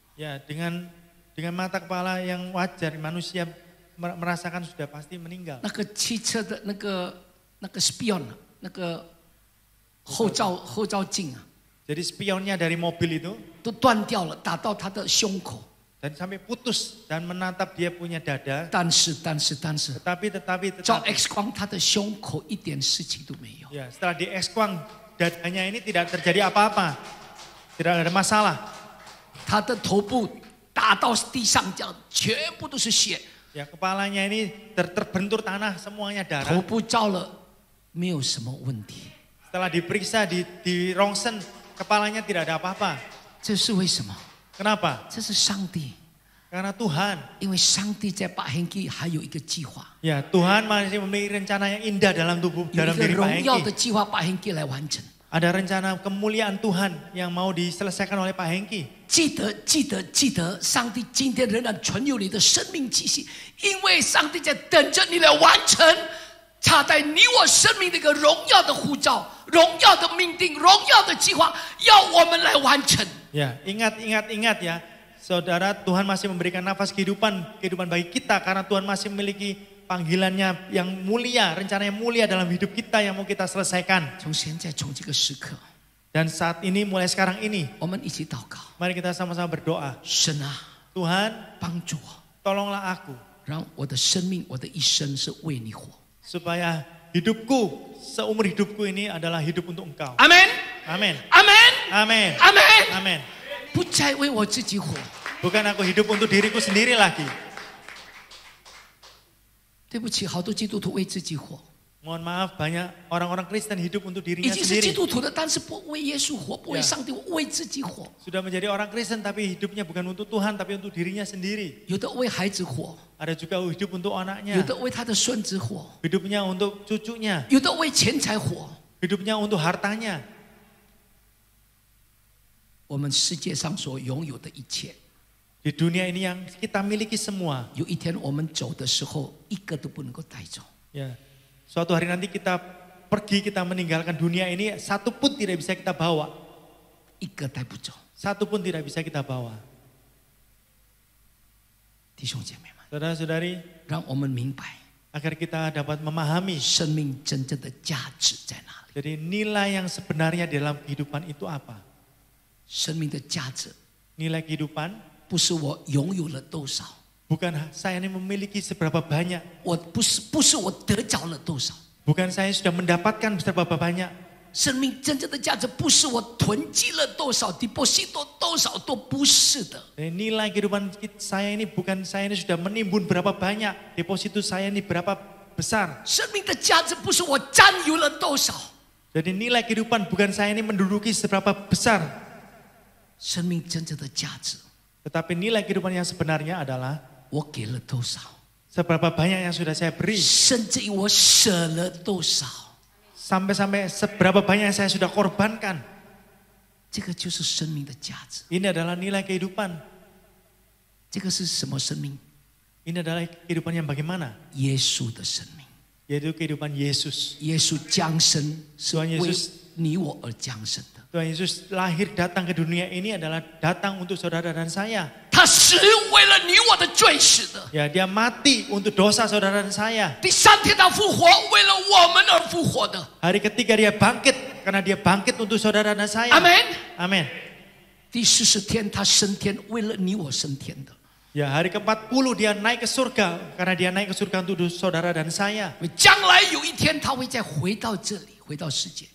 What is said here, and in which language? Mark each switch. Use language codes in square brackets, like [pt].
[id] Ya, dengan mata kepala yang wajar manusia merasakan sudah pasti meninggal. [zh] 那个汽车的那个 spion， 那个后照镜啊， [id] Jadi spionnya dari mobil itu [zh] 都断掉了，打到他的胸口。 [id] dan sampai putus dan menatap dia punya dada. [zh] 但是， [id] Tetapi [zh] 照 X 光，他的胸口一点事情都没有。 [id] ya, setelah di X-quang dadanya ini tidak terjadi apa-apa. Tidak ada masalah. [zh] 他的头部打到地上，这样全部都是血。 [id] Ya, kepalanya ini terbentur tanah, semuanya [zh] 头 [id] darah. [zh] 部照了，没有什么问题。 [id] Setelah diperiksa di rongsen, kepalanya tidak ada apa-apa. [zh] 这是为什么？ [id] Kenapa? [zh] 这是上帝， [id] Karena Tuhan. [zh] 因为上帝在把 Hengki 还有一个计划， [id] Ya, Tuhan masih memiliki rencana yang indah dalam [zh] 有 [id] dalam [zh] 一个 [id] diri Pak [zh] 荣耀的 [id] Hengki. [zh] 计划把 Hengki 来完成。 [id] Ada rencana kemuliaan Tuhan yang mau diselesaikan oleh Pak Hengki. [zh] 记得，上帝今天仍然存有你的生命气息，因为上帝在等着你来完成他在你我生命的一个荣耀的呼召、荣耀的命定、荣耀的计划，要我们来完成。 [id] Ya, ingat ya, saudara, Tuhan masih memberikan nafas kehidupan bagi kita karena Tuhan masih memiliki panggilannya yang mulia, rencananya mulia dalam hidup kita yang mau kita selesaikan. [zh] 从现在，从这个时刻， [id] Dan saat ini, mulai sekarang ini, [zh] 我们一起祷告。 [id] mari kita sama-sama berdoa. [zh] 神啊， [id] Tuhan, [zh] 帮助我， [id] tolonglah aku [zh] 让我的生命、我的一生是为你活。 [id] supaya hidupku, seumur hidupku ini adalah hidup untuk Engkau. [zh] 阿门， [id] Amin. [zh] 阿门， [id] Amin. [zh] 阿门。 [id] Amin. [zh] 不再为我自己活。 [id] Bukan aku hidup untuk diriku sendiri lagi. [zh] 对不起，好多基督徒为自己活， [id] Mohon maaf, banyak orang-orang Kristen hidup untuk [zh] 已 [id] dirinya [zh] 经是基 [id] sendiri. [zh] 督徒的，但是不为耶稣活，不为上帝，为自己活。 [id] Sudah menjadi orang Kristen tapi hidupnya bukan untuk Tuhan tapi untuk dirinya sendiri. [zh] 有的为孩子活， [id] Ada juga hidup untuk [zh] 有 [id] anaknya, [zh] 的为他的孙子活， [id] hidupnya untuk cucunya, 有的为钱财活。 hidupnya untuk hartanya. [zh] 我们世界上所拥有的一切， [id] Di dunia ini yang kita miliki semua. [zh] 有一天我们走的时候，一个都不能够带走。 [id] Ya, suatu hari nanti kita pergi, kita meninggalkan dunia ini, satu pun tidak bisa kita bawa. [zh] 一个带不走。 [id] Satu pun tidak bisa kita bawa. [zh] 弟兄姐妹们， [id] Saudara-saudari, [zh] 让我们明白 [id] agar kita dapat memahami [zh] 生命真正的价值在哪里。 [id] jadi nilai yang sebenarnya dalam kehidupan itu apa. [zh] 生命的价值 [id] Nilai kehidupan [zh] 不是我拥有了多少， [id] bukan saya ini memiliki seberapa banyak. [zh] 我不是我得着了多少。 [id] Bukan saya sudah mendapatkan seberapa banyak. [zh] 生命真正的价值不是我囤积了多少 deposito 多少，都不是的。 [id] Nilai kehidupan saya ini bukan saya ini sudah menimbun berapa banyak. Deposito saya ini berapa besar. [zh] 生命的价值不是我占有了多少， [id] Jadi nilai kehidupan bukan saya ini menduduki seberapa besar. [zh] 生命真正的价值 [id] Tetapi nilai kehidupan yang sebenarnya adalah [zh] 我给了多少， [id] seberapa banyak yang sudah saya beri. [zh] 甚至于我舍了多少， [id] Sampai-sampai seberapa banyak yang saya sudah korbankan. [zh] 这个就是生命的价值。 [id] Ini adalah nilai kehidupan. [zh] 这个是什么生命？ [id] Ini adalah kehidupan yang bagaimana? [zh] 耶稣的生命。 [id] Yaitu kehidupan Yesus. [zh] 耶稣降生是 [id] Tuhan [zh] 为 [id] Yesus [zh] 你我而降生的， [id] Tuhan Yesus lahir datang ke dunia ini adalah datang untuk saudara dan saya. [zh] 他死为了你我的罪死的， [id] Ya, dia mati untuk dosa saudara dan saya. [zh] 第三天他复活，为了我们而复活的。 [id] Hari ketiga dia bangkit karena dia bangkit untuk saudara dan saya. [zh] 阿门。 [id] Amin. [zh] 第40天他升天，为了你我升天的。 [id] Ya, hari ke-40 dia naik ke surga karena dia naik ke surga untuk saudara dan saya. [zh] 将来有一天他会再回到这里，回到世界。